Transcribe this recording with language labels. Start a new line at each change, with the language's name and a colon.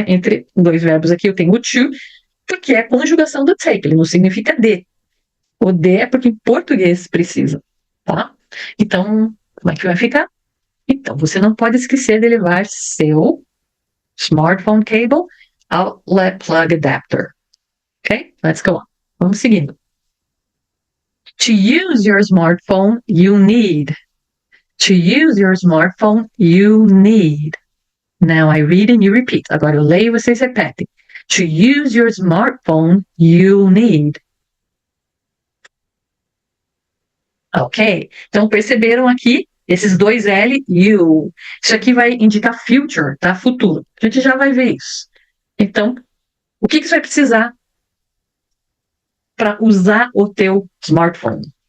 Portuguese: Entre dois verbos aqui eu tenho o to, porque é a conjugação do take, ele não significa de. O de é porque em português precisa, tá? Então, como é que vai ficar? Então, você não pode esquecer de levar seu
English: smartphone cable outlet plug adapter. Ok? Let's go on.
Portuguese: Vamos seguindo.
English: To use your smartphone, you need. To use your smartphone, you need. Now I read and you repeat.
Portuguese: Agora eu leio e vocês repetem.
English: To use your smartphone, you need. Ok?
Portuguese: Então perceberam aqui esses dois L, you. Isso aqui vai indicar future, tá? Futuro. A gente já vai ver isso. Então, o que você vai precisar para usar o teu smartphone?